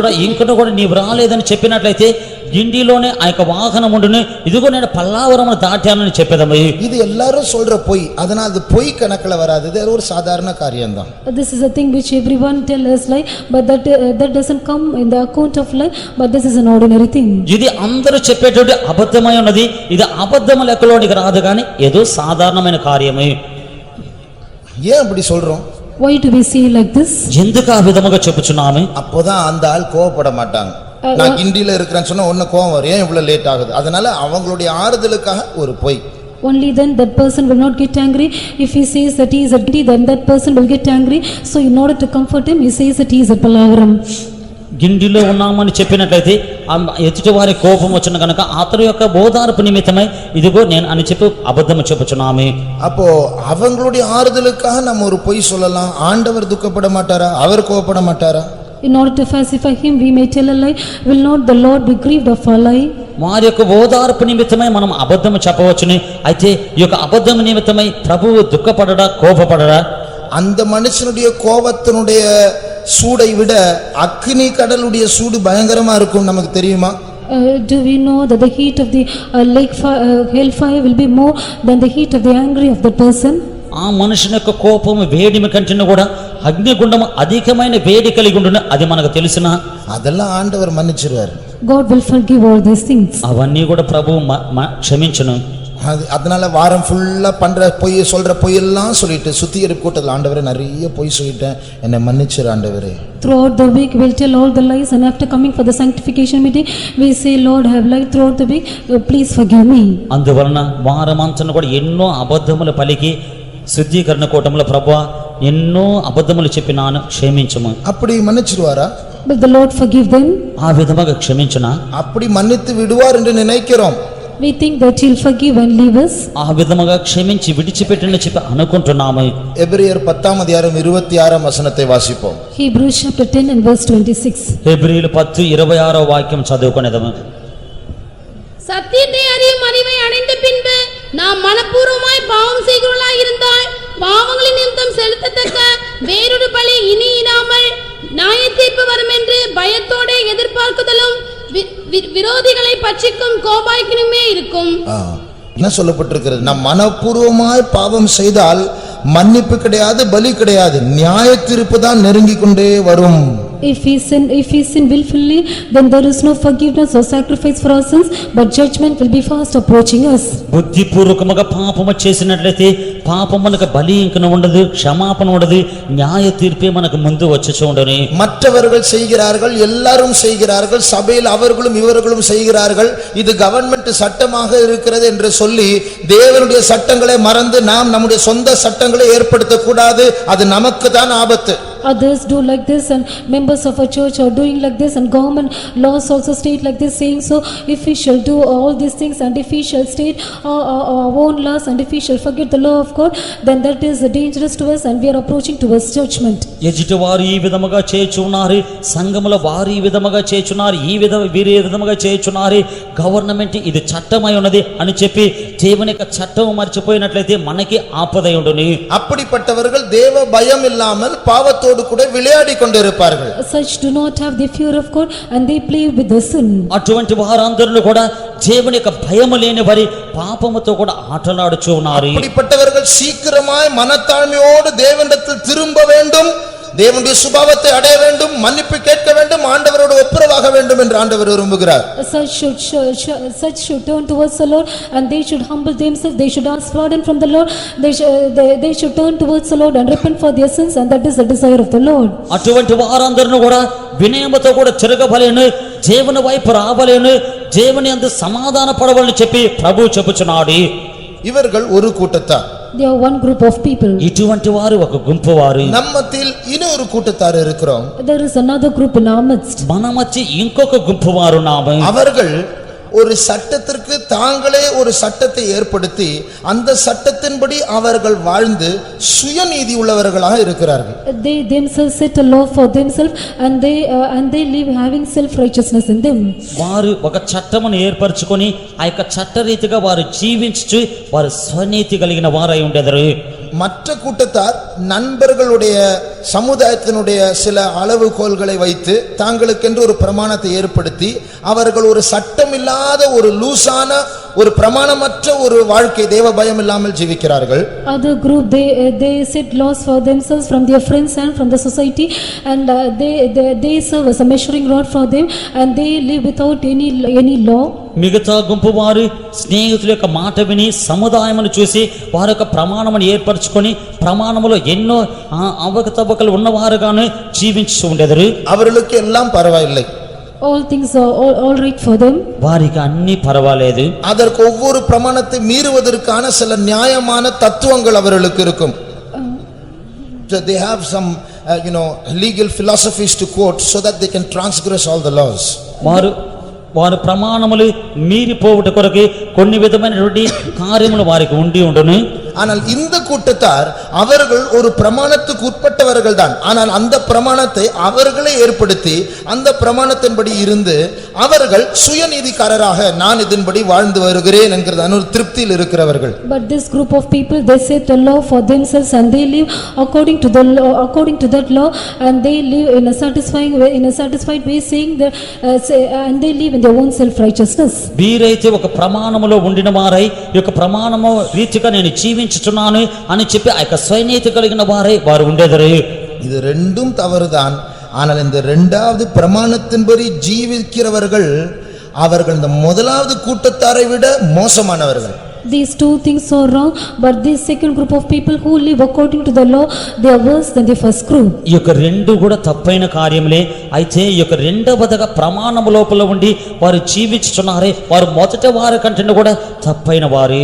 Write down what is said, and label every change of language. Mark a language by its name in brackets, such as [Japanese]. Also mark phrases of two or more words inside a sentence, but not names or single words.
[Telugu] ఏమి సహోదరుడా ఇంకను కూడా నీవు రాలేదని చెప్పినట్లయితే గిండిలోనే ఆ యొక్క వాహనం ఉండును, ఇదిగో నేను పల్లావరమును దాటానని చెప్పేదమ్మ. [Tamil] இது எல்லாரும் சொல்ற பொய், அதனால அது பொய் கணக்குல வராது. இது ஒரு சாதாரண காரியம்தான். [English] This is a thing which everyone tell us lie, but that doesn't come in the account of lie, but this is an ordinary thing. [Telugu] ఇది అందరూ చెప్పేటువంటి అబద్ధమై ఉన్నది. ఇది అబద్ధము లెక్కలోనికి రాదు కానీ ఏదో సాధారణమైన కార్యమే. [Tamil] ஏன் அப்படி சொல்றோம்? [English] Why do we say like this? [Telugu] ఎందుకు ఆ విధముగా చెప్పుచున్నాము? [Tamil] அப்போதான் அந்த ஆள் கோவப்பட மாட்டாங்க. நான் கிண்டியில இருக்கிறேன்னு சொன்னா ஒன்னு கோவம் வரும், ஏன் இவ்வளவு லேட் ஆகுது? அதனால அவங்களுடைய ஆறுதலுக்காக ஒரு பொய். [English] Only then that person will not get angry. If he says that he is at Gindi, then that person will get angry. So in order to comfort him, he says that he is at Pallavaram. [Telugu] గిండిలో ఉన్నామని చెప్పినట్లయితే ఎదుటి వారి కోపం వచ్చిన కనుక అతని యొక్క బోధార్పు నిమిత్తమై ఇదిగో నేను అని చెప్పి అబద్ధము చెప్పుచున్నామే. [Tamil] அப்போ அவங்களுடைய ஆறுதலுக்காக நம்ம ஒரு பொய் சொல்லலாம். ஆண்டவர் துக்கப்பட மாட்டாரா? அவர் கோபப்பட மாட்டாரா? [English] In order to pacify him, we may tell a lie. Will not the Lord be grieved of our lie? [Telugu] వారి యొక్క బోధార్పు నిమిత్తమై మనం అబద్ధము చెప్పవచ్చుని. అయితే ఈ యొక్క అబద్ధము నిమిత్తమై ప్రభువు దుఃఖపడడా కోపపడడా? [Tamil] அந்த மனுஷனுடைய கோபத்தினுடைய சூடை விட அக்னி கடலுடைய சூடு பயங்கரமா இருக்கும், நமக்கு தெரியுமா? [English] Do we know that the heat of the hellfire will be more than the heat of the anger of that person? [Telugu] ఆ మనుషుని యొక్క కోపము వేడిమి కంటే కూడా అగ్నిగుండము అధికమైన వేడి కలిగి ఉండును, అది మనకు తెలిసిన. [Tamil] அதெல்லாம் ஆண்டவர் மன்னிச்சிருவார். [English] God will forgive all these things. [Telugu] అవన్నీ కూడా ప్రభువు క్షమించును. [Tamil] அதனால வாரம் ஃபுல்லா பண்ற பொய் சொல்ற பொய்யெல்லாம் சொல்லிட்டு சுத்திகரிப்பு கூட்டத்தில் ஆண்டவரே நிறைய பொய் சொல்லிட்டேன், என்னை மன்னிச்சிரு ஆண்டவரே. [English] Throughout the week we'll tell all the lies, and after coming for the sanctification meeting we say, Lord, I have lied throughout the week, please forgive me. [Telugu] అందువలన వారమంతను కూడా ఎన్నో అబద్ధములు పలికి శుద్ధీకరణ కూటములో ప్రభువా ఎన్నో అబద్ధములు చెప్పినాను, క్షమించుము. [Tamil] அப்படி மன்னிச்சிருவாரா? [English] Will the Lord forgive them? [Telugu] ఆ విధముగా క్షమించునా? [Tamil] அப்படி மன்னித்து விடுவார் என்று நினைக்கிறோம். [English] We think that he'll forgive and leave us. [Telugu] ఆ విధముగా క్షమించి విడిచిపెట్టని చెప్పి అనుకుంటున్నాము. [Tamil] எபிரேயர் 10:26 வாசிப்போம். [English] Hebrews chapter 10 and verse 26. [Telugu] హెబ్రీయులు 10:26 వాక్యం చదువుకునేదము. [Tamil] சத்தியத்தை அறியும் அறிவை அடைந்த பின்பு நாம் மனப்பூர்வமாய் பாவம் செய்கிறவர்களாய் இருந்தால் பாவங்களின் நிமித்தம் செலுத்தத்தக்க வேறொரு பலி இனி இராமல் நியாய தீர்ப்பு வரும் என்று பயத்தோட எதிர்பார்க்குதலும் விரோதிகளை பட்சிக்கும் கோபாய்க்கினுமே இருக்கும். என்ன சொல்லப்பட்டிருக்கிறது? நம் மனப்பூர்வமாய் பாவம் செய்தால் மன்னிப்பு கிடையாது, பலி கிடையாது, நியாய தீர்ப்பு தான் நெருங்கி கொண்டே வரும். [English] If we sin willfully, then there is no forgiveness or sacrifice for our sins, but judgment will be fast approaching us. [Telugu] బుద్ధిపూర్వకముగా పాపము చేసినట్లయితే పాపమునకు బలి ఇంకన ఉండదు, క్షమాపణ ఉండదు, న్యాయ తీర్పే మనకు ముందు వచ్చి ఉండని. [Tamil] மற்றவர்கள் செய்கிறார்கள், எல்லாரும் செய்கிறார்கள், சபையில் அவர்களும் இவர்களும் செய்கிறார்கள், இது கவர்மெண்ட் சட்டமாக இருக்கிறது என்று சொல்லி தேவனுடைய சட்டங்களை மறந்து நாம் நம்முடைய சொந்த சட்டங்களை ஏற்படுத்த கூடாது. அது நமக்கு தான் ஆபத்து. [English] Others do like this, and members of a church are doing like this, and government laws also state like this, saying so. If we shall do all these things, and if we shall state our own laws, and if we shall forget the law of God, then that is dangerous to us, and we are approaching towards judgment. [Telugu] ఎజిటి వారు ఈ విధముగా చేయుచున్నారు, సంఘముల వారు ఈ విధముగా చేయుచున్నారు, వీరి విధముగా చేయుచున్నారు, గవర్నమెంట్ ఇది చట్టమై ఉన్నది అని చెప్పి దేవుని యొక్క చట్టం మర్చిపోయినట్లయితే మనకి ఆపద ఉండును. [Tamil] அப்படிப்பட்டவர்கள் தேவ பயம் இல்லாமல் பாவத்தோடு கூட விளையாடி கொண்டிருப்பார்கள். [English] Such do not have the fear of God, and they play with the sin. [Telugu] అటువంటి వారందరూ కూడా దేవుని యొక్క భయము లేని వారి పాపముతో కూడా ఆటలాడుచూ ఉన్నారు. [Tamil] அப்படிப்பட்டவர்கள் சீக்கிரமாய் மனத்தாழ்மையோடு தேவனிடத்தில் திரும்ப வேண்டும், தேவனுடைய சுபாவத்தை அடைய வேண்டும், மன்னிப்பு கேட்க வேண்டும், ஆண்டவரோடு ஒப்புரவாக வேண்டும் என்று ஆண்டவர் விரும்புகிறார். [English] Such should turn towards the Lord, and they should humble themselves, they should ask pardon from the Lord, they should turn towards the Lord and repent for their sins, and that is the desire of the Lord. [Telugu] అటువంటి వారందరూ కూడా వినయముతో కూడా తిరగబలేను, దేవుని వైపు రాబలేను, దేవుని యందు సమాధాన పడవలని చెప్పి ప్రభువు చెప్పుచున్నాడు. [Tamil] இவர்கள் ஒரு கூட்டத்தார். [English] They are one group of people. [Telugu] ఇటువంటి వారు ఒక గుంపు వారు. [Tamil] நம்மத்தில் இன்னொரு கூட்டத்தார் இருக்கிறோம். [English] There is another group in our midst. [Telugu] మన మధ్య ఇంకొక గుంపు వారు నామ. [Tamil] அவர்கள் ஒரு சட்டத்திற்கு தாங்களே ஒரு சட்டத்தை ஏற்படுத்தி அந்த சட்டத்தின்படி அவர்கள் வாழ்ந்து சுயநீதி உள்ளவர்களாக இருக்கிறார்கள். [English] They themselves set a law for themselves, and they live having self righteousness in them. [Telugu] వారు ఒక చట్టమును ఏర్పరచుకొని ఆ యొక్క చట్టరీతిగా వారు జీవించు వారు స్వనీతి కలిగిన వారై ఉండెదరు. [Tamil] மற்ற கூட்டத்தார் நண்பர்களுடைய சமுதாயத்தினுடைய சில அளவுகோல்களை வைத்து தாங்களுக்கென்று ஒரு பிரமாணத்தை ஏற்படுத்தி அவர்கள் ஒரு சட்டமில்லாத ஒரு லூசான ஒரு பிரமாணமற்ற ஒரு வாழ்க்கை தேவ பயம் இல்லாமல் ஜீவிக்கிறார்கள். [English] Other group they set laws for themselves from their friends and from the society, and they serve as a measuring rod for them, and they live without any law. [Telugu] మిగతా గుంపు వారు స్నేహితుల యొక్క మాట విని సముదాయమును చూసి వారి యొక్క ప్రమాణమును ఏర్పరచుకొని ప్రమాణములో ఎన్నో అవకతవకలు ఉన్నవారుగానే జీవించి ఉండెదరు. [Tamil] அவர்களுக்கு எல்லாம் பரவாயில்லை, [English] All things are all right for them. [Telugu] వారికి అన్ని పర్వాలేదు. [Tamil] அதற்கு ஒவ்வொரு பிரமாணத்தை மீறுவதற்கான சில நியாயமான தத்துவங்கள் அவர்களுக்கு இருக்கும். [English] So they have some legal philosophies to quote so that they can transgress all the laws. [Telugu] వారు ప్రమాణములు మీరిపోవుట కొరకు కొన్ని విధమైనటువంటి కార్యములు వారికి ఉండును. [Tamil] ஆனால் இந்த கூட்டத்தார் அவர்கள் ஒரு பிரமாணத்துக்கு உட்பட்டவர்கள் தான். ஆனால் அந்த பிரமாணத்தை அவர்களே ஏற்படுத்தி அந்த பிரமாணத்தின்படி இருந்து அவர்கள் சுயநீதிக்காரராக நான் இதன்படி வாழ்ந்து வருகிறேன் என்கிறதான ஒரு திருப்தியில் இருக்கிறவர்கள். [English] But this group of people, they set a law for themselves and they live according to the law, according to that law, and they live in a satisfying way, in a satisfied way, saying that and they live in their own self righteousness. [Telugu] వీరైతే ఒక ప్రమాణములో ఉండిన వారై ఈ యొక్క ప్రమాణము రీతిగా నేను జీవించుచున్నాను అని చెప్పి ఆ యొక్క స్వనీతి కలిగిన వారై వారు ఉండేదరు. [Tamil] இது ரெண்டும் தவறுதான். ஆனால் இந்த இரண்டாவது பிரமாணத்தின்படி ஜீவிக்கிறவர்கள் அவர்கள் இந்த முதலாவது கூட்டத்தாரை விட மோசமானவர்கள். [English] These two things are wrong, but this second group of people who live according to the law, they are worse than the first group. [Telugu] ఈ యొక్క రెండు కూడా తప్పైన కార్యములే. అయితే ఈ యొక్క రెండవదగా ప్రమాణము లోపల ఉండి వారు జీవించుచున్నారే వారు మొదటి వారి కంటే కూడా తప్పైన వారు.